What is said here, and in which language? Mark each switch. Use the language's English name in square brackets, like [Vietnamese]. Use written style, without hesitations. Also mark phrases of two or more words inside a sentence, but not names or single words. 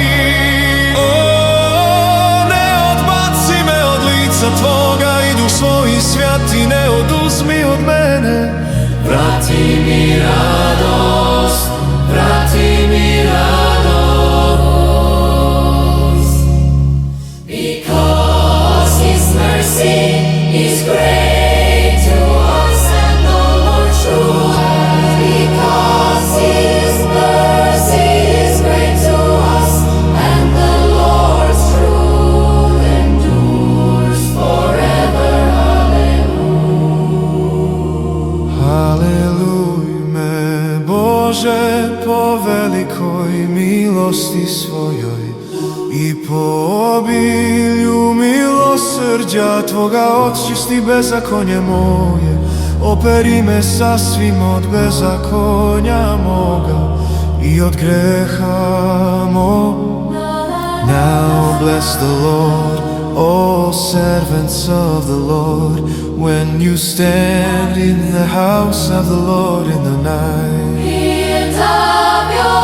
[Serbian] O, ne odbaci me od lica tvoga i duh svoj svjati ne oduzmi od mene. Vrati mi radost, vrati mi radost. [English] Because His mercy is great to us, and the Lord true. Because His mercy is great to us, and the Lord's truth endures forever. Hallelujah. [Serbian] Haleluj me, Bože, po velikoj milosti svojoj i po obilju milosrđa tvoga, očisti bezakonje moje, operi me sasvim od bezakonja moga i od greha moga. [English] Now bless the Lord, all servants of the Lord, when you stand in the house of the Lord in the night.